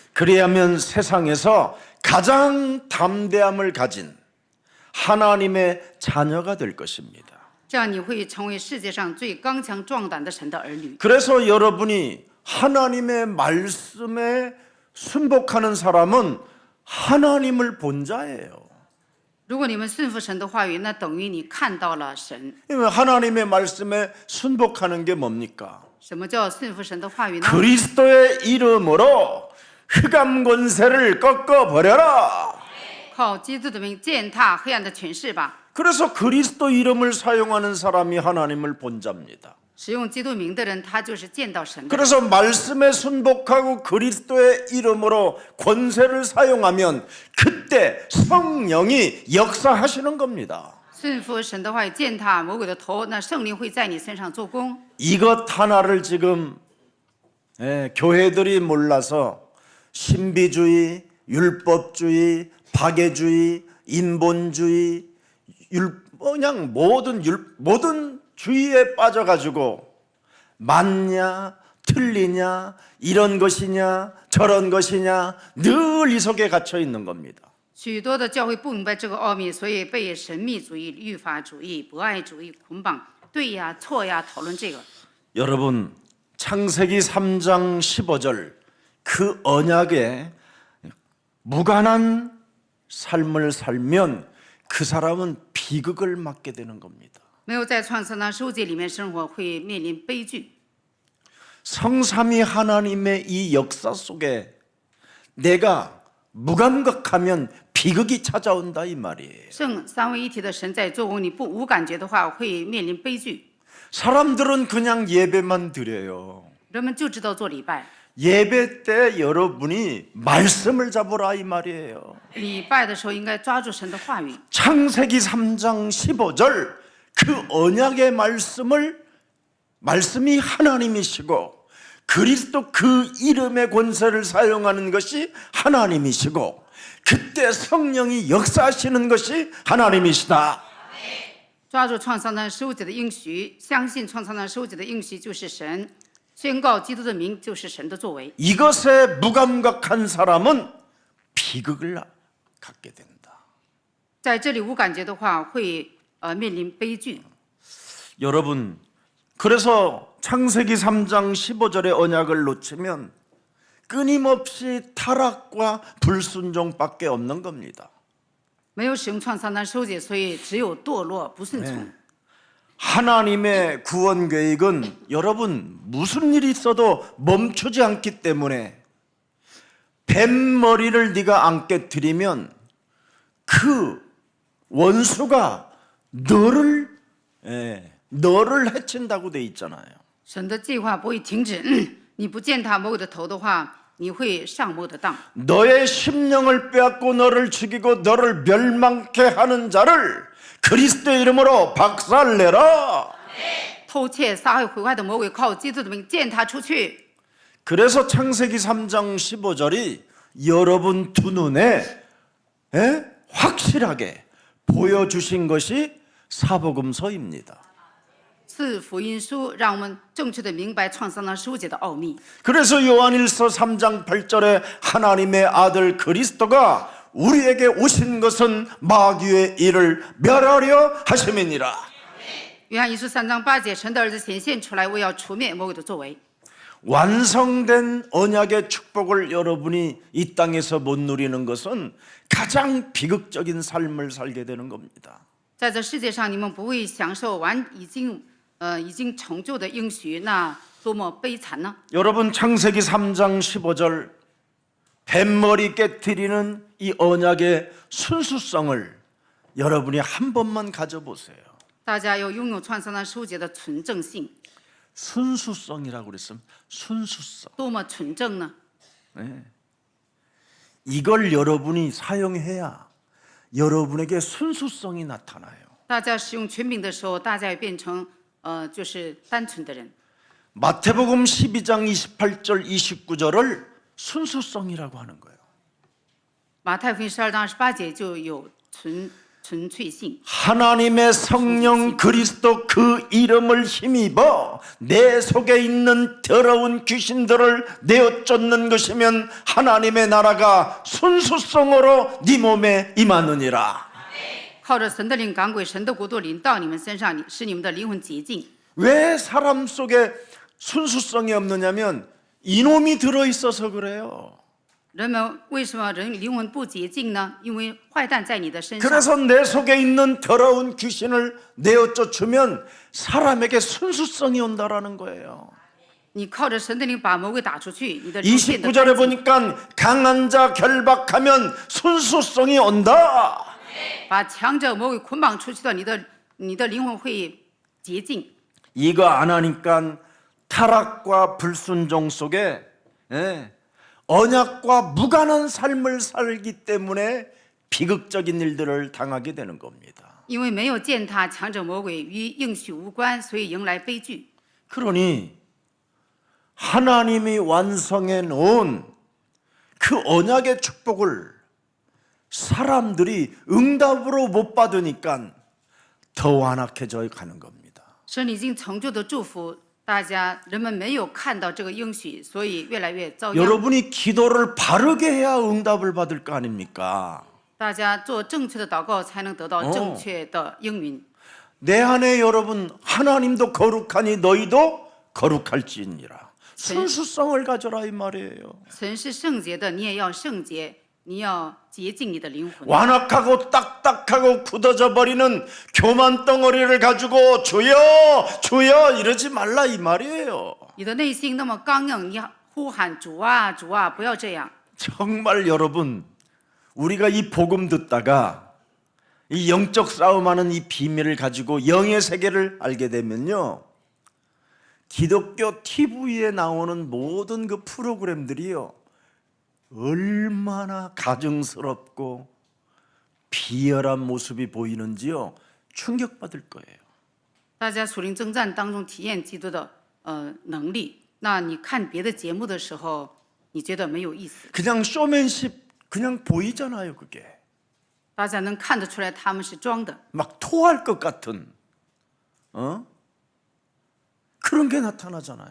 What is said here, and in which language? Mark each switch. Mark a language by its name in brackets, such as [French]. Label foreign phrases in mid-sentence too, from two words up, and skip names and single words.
[Korean] 그래야면 세상에서 가장 담대함을 가진 하나님의 자녀가 될 것입니다. [Chinese] 这样你会成为世界上最刚强壮胆的神的儿女。 [Korean] 그래서 여러분이 하나님의 말씀에 순복하는 사람은 하나님을 본 자예요. [Chinese] 如果你们顺服神的话语，那等于你看到了神。 [Korean] 하나님의 말씀에 순복하는 게 뭡니까? [Chinese] 什么叫顺服神的话语呢？ [Korean] 그리스도의 이름으로 흑암 권세를 꺾어 버려라. [Chinese] 靠基督的名践踏黑暗的权势吧。 [Korean] 그래서 그리스도 이름을 사용하는 사람이 하나님을 본 자입니다. [Chinese] 使用基督名的人，他就是见到神的。 [Korean] 그래서 말씀에 순복하고 그리스도의 이름으로 권세를 사용하면 그때 성령이 역사하시는 겁니다. [Chinese] 顺服神的话语，践踏魔鬼的头，那圣灵会在你身上做工。 [Korean] 이것 하나를 지금 교회들이 몰라서 신비주의, 율법주의, 박애주의, 인본주의, 그냥 모든 주의에 빠져가지고 맞냐 틀리냐 이런 것이냐 저런 것이냐 늘 이 속에 갇혀 있는 겁니다. [Chinese] 许多的教会不明白这个奥秘，所以被神秘主义、律法主义、博爱主义捆绑，对呀、错呀，讨论这个。 [Korean] 여러분 창세기 3장 15절 그 언약에 무관한 삶을 살면 그 사람은 비극을 맞게 되는 겁니다. [Chinese] 没有在创三章15节里面生活，会面临悲剧。 [Korean] 성삼위 하나님의 이 역사 속에 내가 무감각하면 비극이 찾아온다 이 말이에요. [Chinese] 圣三位一体的神在做工，你不无感觉的话，会面临悲剧。 [Korean] 사람들은 그냥 예배만 드려요. [Chinese] 人们就知道做礼拜， [Korean] 예배 때 여러분이 말씀을 잡으라 이 말이에요. [Chinese] 礼拜的时候应该抓住神的话语。 [Korean] 창세기 3장 15절 그 언약의 말씀이 하나님이시고 그리스도 그 이름의 권세를 사용하는 것이 하나님이시고 그때 성령이 역사하시는 것이 하나님이시다. [Chinese] 抓住创三章15节的应许，相信创三章15节的应许就是神，宣告基督的名就是神的作为。 [Korean] 이것에 무감각한 사람은 비극을 갖게 된다. [Chinese] 在这里无感觉的话，会面临悲剧。 [Korean] 여러분 그래서 창세기 3장 15절의 언약을 놓치면 끊임없이 타락과 불순종밖에 없는 겁니다. [Chinese] 没有使用创造那收解，所以只有堕落不顺从。 [Korean] 하나님의 구원 계획은 여러분 무슨 일이 있어도 멈추지 않기 때문에 뱀머리를 네가 안 깨뜨리면 그 원수가 너를 해친다고 돼 있잖아요. [Chinese] 神的计划不会停止，你不践踏魔鬼的头的话，你会上魔鬼的当。 [Korean] 너의 심령을 빼앗고 너를 죽이고 너를 멸망케 하는 자를 그리스도의 이름으로 박살내라. [Chinese] 偷窃、杀害、毁坏的魔鬼，靠基督的名践踏出去。 [Korean] 그래서 창세기 3장 15절이 여러분 두 눈에 확실하게 보여주신 것이 사복음서입니다. [Chinese] 是福音书，让我们正确的明白创造那收解的奥秘。 [Korean] 그래서 요한일서 3장 8절에 하나님의 아들 그리스도가 우리에게 오신 것은 마귀의 일을 멸하려 하심이니라. [Chinese] 约翰一书3章8节，神的儿子显现出来，为要除灭魔鬼的作为。 [Korean] 완성된 언약의 축복을 여러분이 이 땅에서 못 누리는 것은 가장 비극적인 삶을 살게 되는 겁니다. [Chinese] 在这世界上，你们不会享受已经成就的应许，那多么悲惨呢？ [Korean] 여러분 창세기 3장 15절 뱀머리 깨트리는 이 언약의 순수성을 여러분이 한 번만 가져보세요. [Chinese] 大家要拥有创造那收解的纯正性， [Korean] 순수성이라고 그랬으면 순수성. [Chinese] 多么纯正呢？ [Korean] 이걸 여러분이 사용해야 여러분에게 순수성이 나타나요. [Chinese] 大家使用权柄的时候，大家也变成就是单纯的人。 [Korean] 마태복음 12장 28절 29절을 순수성이라고 하는 거예요. [Chinese] 马太福音12章28节就有纯粹性。 [Korean] 하나님의 성령 그리스도 그 이름을 힘입어 내 속에 있는 더러운 귀신들을 내어 쫓는 것이면 하나님의 나라가 순수성으로 네 몸에 임하느니라. [Chinese] 靠着神的灵赶鬼，神的国度临到你们身上，使你们的灵魂洁净。 [Korean] 왜 사람 속에 순수성이 없느냐면 이놈이 들어있어서 그래요. [Chinese] 人们为什么人灵魂不洁净呢？因为坏蛋在你的身上。 [Korean] 그래서 내 속에 있는 더러운 귀신을 내어 쫓으면 사람에게 순수성이 온다라는 거예요. [Chinese] 你靠着神的灵把魔鬼打出去，你的灵变得 [Korean] 29절에 [Chinese] 干净。 [Korean] 보니까 강한 자 결박하면 순수성이 온다. [Chinese] 把强者魔鬼捆绑出去的，你的灵魂会洁净。 [Korean] 이거 안 하니까 타락과 불순종 속에 언약과 무관한 삶을 살기 때문에 비극적인 일들을 당하게 되는 겁니다. [Chinese] 因为没有践踏强者魔鬼与应许无关，所以迎来悲剧。 [Korean] 그러니 하나님이 완성해 놓은 그 언약의 축복을 사람들이 응답으로 못 받으니까 더 완악해져 가는 겁니다. [Chinese] 神已经成就的祝福，人们没有看到这个应许，所以越来越遭殃。 [Korean] 여러분이 기도를 바르게 해야 응답을 받을 거 아닙니까? [Chinese] 大家做正确的祷告，才能得到正确的应允。 [Korean] 내 안에 여러분 하나님도 거룩하니 너희도 거룩할지니라. 순수성을 가져라 이 말이에요. [Chinese] 神是圣洁的，你也要圣洁，你要洁净你的灵魂。 [Korean] 완악하고 딱딱하고 굳어져 버리는 교만 덩어리를 가지고 주여 주여 이러지 말라 이 말이에요. [Chinese] 你的内心那么刚硬，你呼喊主啊主啊，不要这样。 [Korean] 정말 여러분 우리가 이 복음 듣다가 이 영적 싸움하는 이 비밀을 가지고 영의 세계를 알게 되면요, 기독교 TV에 나오는 모든 그 프로그램들이요 얼마나 가증스럽고 비열한 모습이 보이는지요 충격받을 거예요. [Chinese] 大家属灵征战当中体验基督的能力，那你看别的节目的时候，你觉得没有意思。 [Korean] 그냥 쇼맨십 그냥 보이잖아요. 그게 [Chinese] 大家能看得出来他们是装的， [Korean] 막 토할 것 같은 그런 게 나타나잖아요.